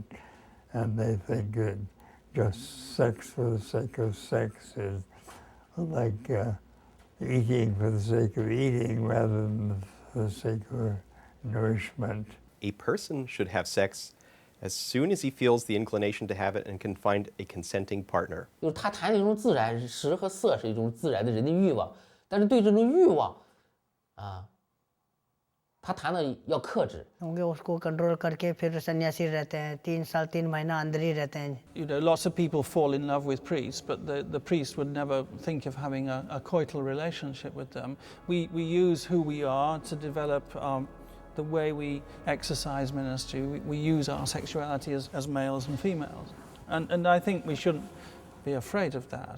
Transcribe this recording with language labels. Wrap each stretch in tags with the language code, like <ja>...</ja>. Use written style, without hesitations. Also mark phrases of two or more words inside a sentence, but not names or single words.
<en>And they think that just sex for the sake of sex is like eating for the sake of eating rather than for the sake of nourishment. A person should have sex as soon as he feels the inclination to have it and can find a consenting partner.</en> <zh>就是他谈的一种自然，食和色是一种自然的人的欲望，但是对这种欲望，他谈的要克制。</zh> <hi>होंगे उसको कंट्रोल करके फिर सन्यासी रहते हैं 3 साल 3 महीना अंदर ही रहते हैं.</hi> <en>You know, lots of people fall in love with priests, but the priest would never think of having a coital relationship with them. We use who we are to develop the way we exercise ministry. We use our sexuality as males and females. And I think we shouldn't be afraid of that.</en>